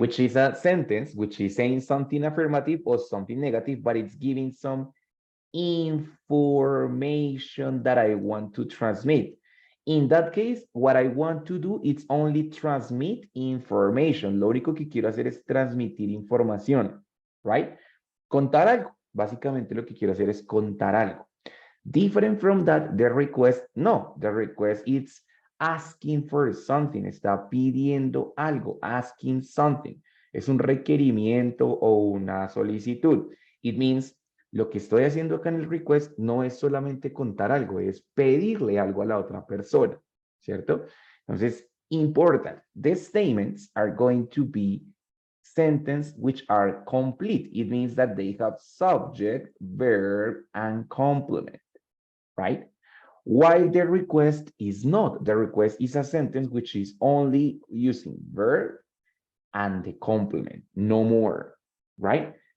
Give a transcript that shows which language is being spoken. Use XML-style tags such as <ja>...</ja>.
<en>which is a sentence which is saying something affirmative or something negative, but it's giving some information that I want to transmit. In that case, what I want to do is only transmit information.</en> <es>Lo único que quiero hacer es transmitir información, right? Contar algo. Básicamente lo que quiero hacer es contar algo.</es> <en>Different from that, the request, no, the request is asking for something,</en> <es>está pidiendo algo,</es> <en>asking something.</en> <es>Es un requerimiento o una solicitud.</es> <en>It means,</en> <es>lo que estoy haciendo acá en el request no es solamente contar algo, es pedirle algo a la otra persona, ¿cierto?</es> <en>Entonces, important, the statements are going to be sentences which are complete. It means that they have subject, verb, and complement, right? While the request is not. The request is a sentence which is only using verb and the complement, no more, right?</en>